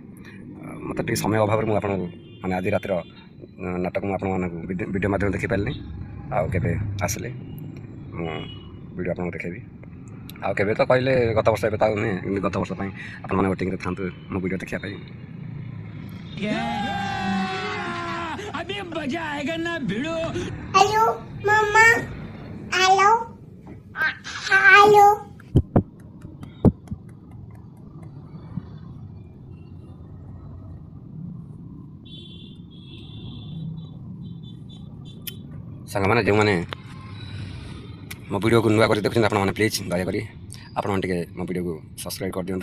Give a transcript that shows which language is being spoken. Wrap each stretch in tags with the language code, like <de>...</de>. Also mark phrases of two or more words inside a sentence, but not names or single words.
<or>ମୋତେ ଟିକେ ସମୟ ଅଭାବରୁ ମୁଁ ଆପଣଙ୍କୁ ମାନେ ଆଜି ରାତିର ନାଟକ ମୁଁ ଆପଣମାନଙ୍କୁ ଭିଡ଼ିଓ ମାଧ୍ୟମରେ ଦେଖାଇ ପାରିଲିନି। ଆଉ କେବେ ଆସିଲେ ମୁଁ ଭିଡ଼ିଓ ଆପଣଙ୍କୁ ଦେଖାଇବି। ଆଉ କେବେ ତ କହିଲେ ଗତ ବର୍ଷ ଏବେ ତ ଆଉ ନୁହେଁ କିନ୍ତୁ ଗତ ବର୍ଷ ପାଇଁ ଆପଣମାନେ ୱେଟିଂରେ ଥାନ୍ତୁ ମୋ ଭିଡ଼ିଓ ଦେଖିବା ପାଇଁ।</or> <hi>अभी मजा आएगा ना भिड़ो। हेलो मम्मा हेलो हेलो</hi> <or>ସାଙ୍ଗମାନେ ଯେଉଁମାନେ ମୋ ଭିଡ଼ିଓକୁ ନୂଆ କରି ଦେଖୁଛନ୍ତି ଆପଣମାନେ ପ୍ଲିଜ୍ ଦୟାକରି ଆପଣମାନେ ଟିକେ ମୋ ଭିଡ଼ିଓକୁ ସବସ୍କ୍ରାଇବ୍ କରିଦିଅନ୍ତୁ।</or>